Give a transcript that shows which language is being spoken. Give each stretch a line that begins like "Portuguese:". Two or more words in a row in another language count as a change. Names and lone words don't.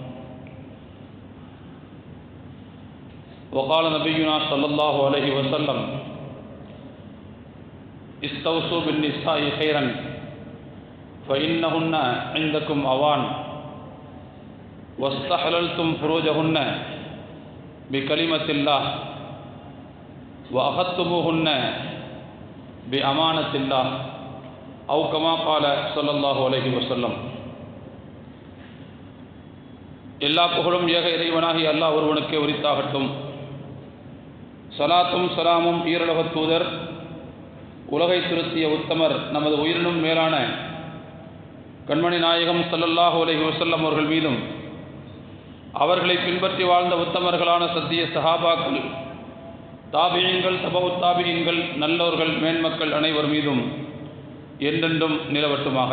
Arabic: وقال نبينا صلى الله عليه وسلم: استوصوا بالنساء خيرا فإنهن عندكم أوان واستحللتم فروجهن بكلمة الله وأخذتموهن بأمانة الله أو كما قال صلى الله عليه وسلم.
Tamil: எல்லா புகழும் ஏக இறைவனாகி அல்லாஹ் ஒருவனுக்கே உரித்தாகட்டும். சலாத்தும் சலாமும் ஈருலகத் தூதர், உலகை திருத்திய உத்தமர், நமது உயிரினும் மேலான கண்மணி நாயகம்
Arabic: صلى الله عليه وسلم
Tamil: அவர்கள் மீதும், அவர்களை பின்பற்றி வாழ்ந்த உத்தமர்களான சத்திய சஹாபாக்கள், தாபியீன்கள், தபவுத் தாபியீன்கள், நல்லோர்கள், மேன்மக்கள் அனைவர் மீதும் என்றென்றும் நிலவட்டுமாக.